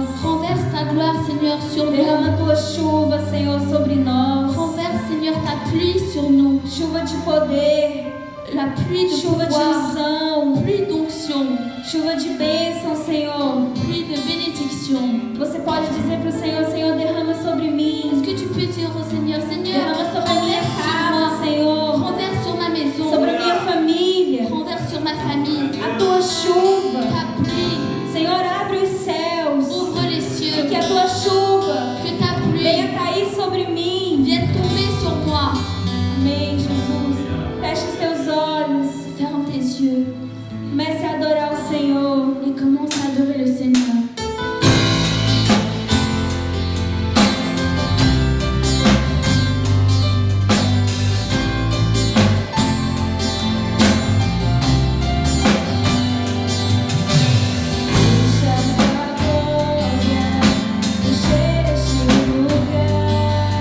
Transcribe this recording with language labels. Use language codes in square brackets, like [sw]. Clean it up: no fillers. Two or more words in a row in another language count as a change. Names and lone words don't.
[fr] Renverse ta gloire, Seigneur, sur nous. [pt] Derrama a tua chuva, Senhor, sobre nós. [fr] Renverse, Seigneur, ta pluie sur nous. [pt] Chuva de poder, [fr] La pluie de [pt] chuva de [fr] pouvoir, [pt] unção, [fr] pluie d'onction, [pt] chuva de bênção, Senhor. [fr] pluie de bénédiction. [pt] Você pode dizer para o Senhor, Senhor, derrama sobre mim. [fr] Est-ce que tu peux dire au Seigneur, Seigneur, [pt] Derrama sobre a minha [fr] renverse sur [pt] casa, [fr] moi, [pt] Senhor. [fr] renverse sur ma maison, [pt] Sobre a minha família. [fr] renverse sur ma famille. [pt] A tua chuva. [fr] Ta pluie, [pt] Senhor, abre os céus. [fr] ouvre les cieux, [pt] Que a tua chuva [fr] que ta pluie [pt] venha cair sobre mim. [fr] vienne tomber sur moi. [pt] Amém, Jesus. Feche os teus olhos. [fr] Ferme tes yeux [pt] Comece a adorar o Senhor. [fr] et commence à adorer le Seigneur. [pt] Deixa a tua glória encher este lugar.